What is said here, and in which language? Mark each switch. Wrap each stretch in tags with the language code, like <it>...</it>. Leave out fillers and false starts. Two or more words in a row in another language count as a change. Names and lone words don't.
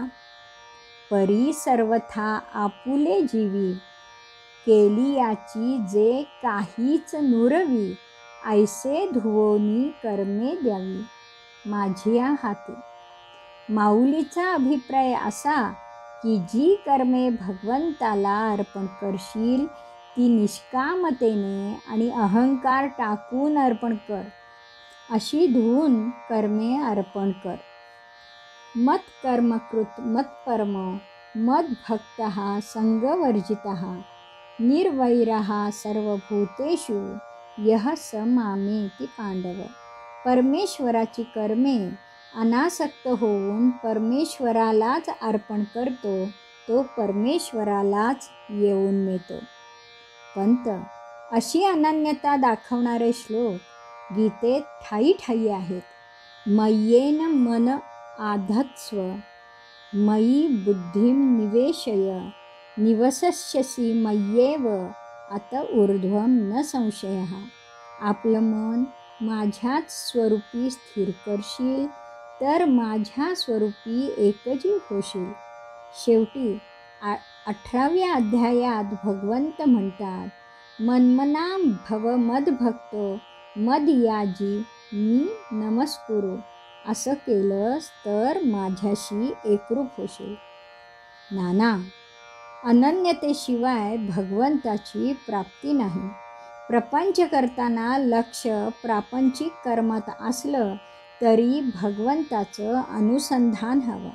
<mr>परी सर्वथा आपुले जीवी, केली याची जे काहीच नुरवी, ऐसे धुवोनी कर्मे द्यावी, माझी या हाती. माऊलीचा अभिप्राय असा की जी कर्मे भगवंताला अर्पण करशील ती निष्कामतेने आणि अहंकार टाकून अर्पण कर. अशी धून कर्मे अर्पण कर.</mr> <sa>मत्कर्मकृत मत्परम मद्भक्तः संगवर्जितः निर्वैरः सर्वभूतेषु यः स मामेति पांडव.</sa> <mr>परमेश्वराची कर्मे अनासक्त होऊन परमेश्वरालाच अर्पण करतो तो परमेश्वरालाच येऊन मिळतो. पंत, अशी अनन्यता दाखवणारे श्लोक गीतेत ठायी ठायी आहेत.</mr> <sa>मय्येन मन आधत्स्व मयी बुद्धिं निवेशय निवसस्यसि मय्येव अत ऊर्ध्वं न संशयः.</sa> <mr>आपलं मन माझ्याच स्वरूपी स्थिर करशील तर माझ्या स्वरूपी एकजीव होशील. शेवटी 18व्या अध्यायात भगवंत म्हणतात,</mr> <sa>मन्मनां भव मद्भक्तो मदयाजी मी नमस्कुरु.</sa> <mr>असं केलंस तर माझ्याशी एकरूप होशील. नाना, अनन्यतेशिवाय भगवंताची प्राप्ती नाही. प्रपंच करताना लक्ष प्रापंचिक कर्मात असलं तरी भगवंताचं अनुसंधान हवं.</mr>